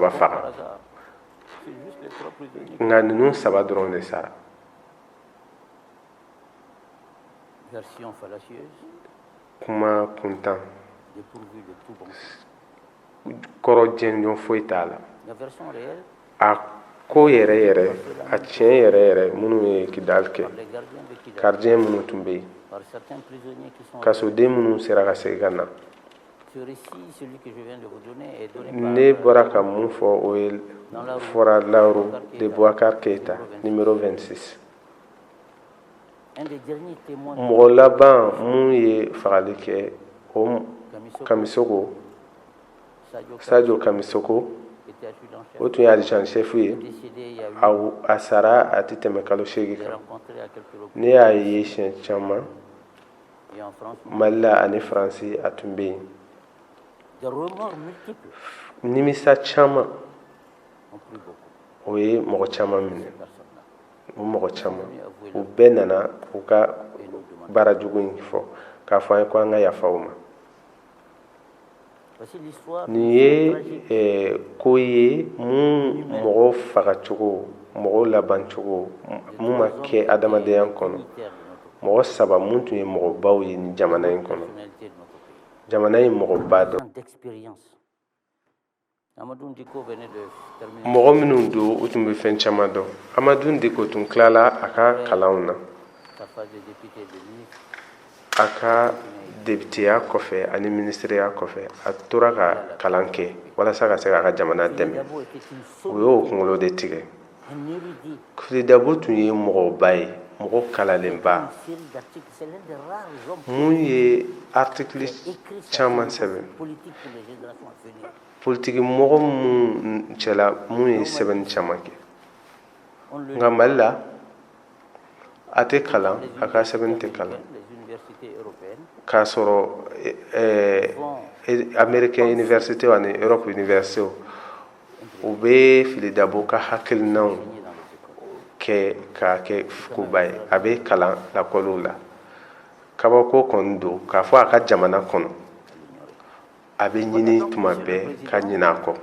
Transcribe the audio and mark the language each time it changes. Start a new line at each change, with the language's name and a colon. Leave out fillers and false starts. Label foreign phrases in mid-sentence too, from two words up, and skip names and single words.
French: Par
Bambara: faga
French: hasard. C'est juste les 3 prisonniers.
Bambara: nka ninnu 3 dɔrɔn de sara.
French: Version fallacieuse,
Bambara: Kuma kuntan
French: dépourvue de tout bon.
Bambara: kɔrɔ jɛnjɔn foyi t'a la.
French: La version réelle,
Bambara: A ko yɛrɛ yɛrɛ a tiɲɛ yɛrɛ yɛrɛ minnu ye Kidal kɛ
French: par les gardiens de Kidal,
Bambara: gardien minnu tun bɛ yen
French: par certains prisonniers qui sont
Bambara: kasoden minnu sera ka segin ka na.
French: Ce récit, celui que je viens de vous donner, est donné
Bambara: Ne
French: par
Bambara: bɔra ka mun fɔ o ye fɔra Lauru de Boubacar Keita numéro 26.
French: un des derniers témoins
Bambara: Mɔgɔ laban mun ye fagali kɛ o Kamisoko, Kamisoko Sadio Sadio Kamisoko
French: était adjudant-chef,
Bambara: o tun ye
French: adjudant chef
Bambara: ye
French: décédé il y a 8
Bambara: a sara a tɛ tɛmɛ kalo 8
French: Je l'ai
Bambara: kan.
French: rencontré à quelques reprises.
Bambara: Ne y'a ye siɲɛ caman
French: Et en France,
Bambara: Mali la ani Faransi a tun bɛ yen.
French: des remords multiples
Bambara: Nimisa caman
French: ont pris beaucoup.
Bambara: o ye mɔgɔ caman minɛ.
French: Personne-là.
Bambara: O mɔgɔ caman u bɛɛ nana u ka baara jugu in fɔ k'a fɔ an ye ko an ka yafa u ma.
French: Voici l'histoire
Bambara: Nin ye ko ye mun mɔgɔw fagacogo mɔgɔw labancogo mun ma kɛ adamadenya kɔnɔ. Mɔgɔ 3 mun tun ye mɔgɔbaw ye ni jamana in kɔnɔ.
French: personnalité de notre pays.
Bambara: Jamana in mɔgɔba dɔ.
French: D'expérience. Amadou Diko venait de terminer
Bambara: Mɔgɔ minnu don u tun bɛ fɛn caman dɔn. Amadou Diko tun tilala a ka kalanw na.
French: sa phase de député de ministre.
Bambara: A ka debiteya kɔfɛ ani ministeriya kɔfɛ a tora ka kalan kɛ walasa ka se k'a ka jamana dɛmɛ.
French: Dabo était une
Bambara: O y'o kunkolo de tigɛ.
French: un érudit.
Bambara: Fili Dabo tun ye mɔgɔba ye mɔgɔ kalalenba
French: Une série d'articles. C'est l'un des rares hommes
Bambara: mun ye article
French: écrits
Bambara: caman sɛbɛn.
French: politique pour les générations à venir.
Bambara: Politiki mɔgɔ mun cɛla mun ye sɛbɛnni caman kɛ.
French: On le
Bambara: Nka Mali la a tɛ kalan a ka sɛbɛnni tɛ kalan.
French: les universités européennes
Bambara: K'a sɔrɔ
French: Américain université
Bambara: ani Europe université u bɛ Fili Dabo ka hakilinaw
French: enseignés dans les écoles.
Bambara: kɛ k'a kɛ koba ye a bɛ kalan lakɔliw la. kabako kɔni don k'a fɔ a ka jamana kɔnɔ a bɛ ɲini tuma bɛɛ ka ɲinɛ a kɔ.